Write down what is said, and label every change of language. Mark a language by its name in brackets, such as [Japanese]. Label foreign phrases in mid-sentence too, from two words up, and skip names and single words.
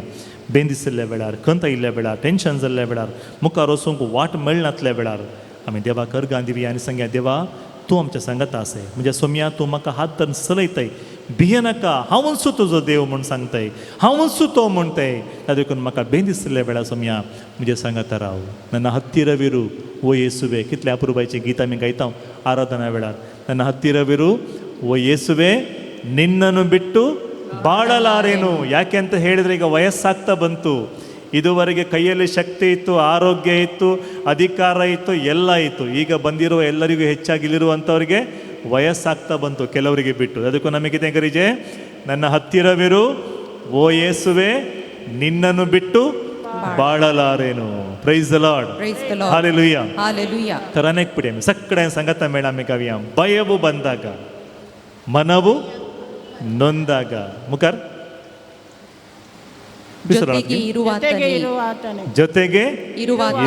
[Konkani] बेंदिसल्ल्या वेळार, खंत आयिल्ल्या वेळार, टेन्शन जाल्ल्या वेळार, मुखार वचूंक वाट मेळनातल्या वेळार आमी देवाक अर्गां दिवया आनी सांगया, देवा तूं आमच्या सांगता आसय, म्हणजे सोम्या तूं म्हाका हात धरून चलयताय, भिये नाका, हांवूच तुजो देव म्हूण सांगताय, हांवूच तो म्हणटाय. त्या देखून म्हाका बेंदिसल्ल्या वेळार सोम्या म्हणजे सांगता राव. [Kannada] ನನ್ನ ಹತ್ತಿರವಿರು ಓ ಯೇಸುವೆ, [Konkani] कितल्या अपुरबायेचें गीत आमी गायता आराधना वेळार. [Kannada] ನನ್ನ ಹತ್ತಿರವಿರು ಓ ಯೇಸುವೆ, ನಿನ್ನನ್ನು ಬಿಟ್ಟು ಬಾಳಲಾರೇನು. ಯಾಕೆ ಅಂತ ಹೇಳಿದ್ರೆ ಈಗ ವಯಸ್ಸಾಗ್ತಾ ಬಂತು. ಇದುವರೆಗೆ ಕೈಯಲ್ಲಿ ಶಕ್ತಿ ಇತ್ತು, ಆರೋಗ್ಯ ಇತ್ತು, ಅಧಿಕಾರ ಇತ್ತು, ಎಲ್ಲ ಇತ್ತು. ಈಗ ಬಂದಿರುವ ಎಲ್ಲರಿಗೂ ಹೆಚ್ಚಾಗಿ ಇಲ್ಲಿರುವಂಥವ್ರಿಗೆ ವಯಸ್ಸಾಗ್ತಾ ಬಂತು, ಕೆಲವರಿಗೆ ಬಿಟ್ಟು. ಅದಕ್ಕೂ ನಮಗೆ ತೆಂಗರಿಜೆ, ನನ್ನ ಹತ್ತಿರವಿರು ಓ ಯೇಸುವೆ, ನಿನ್ನನ್ನು ಬಿಟ್ಟು ಬಾಳಲಾರೇನು. [English] praise the Lord, ಹಾಲೆಲೂಯಾ, [Konkani] हालेलुया. तर अनेक पिढी आमी सगळ्या सांगता मेळा आमी गावया. [Kannada] ಭಯವು ಬಂದಾಗ, ಮನವು ನೊಂದಾಗ, ಮುಖರ್ ಜೊತೆಗೆ ಜೊತೆಗೆ ಇರುವಾತನೇ, ಇರುವಾತನೇ. ಜೊತೆಗೆ ಇರುವಾತನೇ.